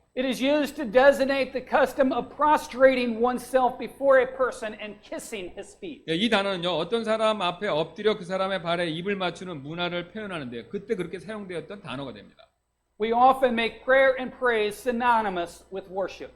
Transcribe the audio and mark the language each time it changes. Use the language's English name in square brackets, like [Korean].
[English] It is used to designate the custom of prostrating oneself before a person and kissing his feet. [Korean] 예, 이 단어는요 어떤 사람 앞에 엎드려 그 사람의 발에 입을 맞추는 문화를 표현하는데 그때 그렇게 사용되었던 단어가 됩니다. [English] We often make prayer and praise synonymous with worship.